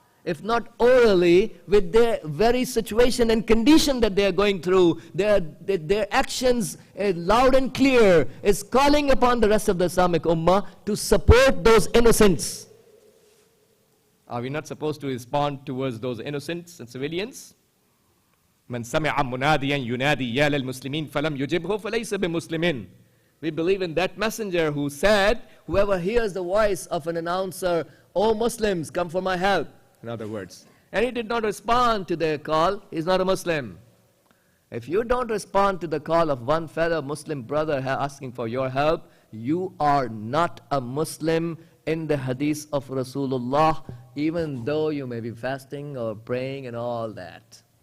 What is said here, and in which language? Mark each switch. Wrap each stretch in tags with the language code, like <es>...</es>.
<en>If not orally, with their very situation and condition that they are going through, their actions, loud and clear, is calling upon the rest of the Islamic Ummah to support those innocents. Are we not supposed to respond towards those innocents and civilians?</en> <ar>من سمع مناديا ينادي يا للمسلمين فلم يجبه فليس بمسلمين.</ar> <en>We believe in that messenger who said, whoever hears the voice of an announcer, "O Muslims, come for my help," in other words, and he did not respond to their call, he's not a Muslim. If you don't respond to the call of one fellow Muslim brother asking for your help, you are not a Muslim in the hadith of Rasulullah, even though you may be fasting or praying and all that.</en>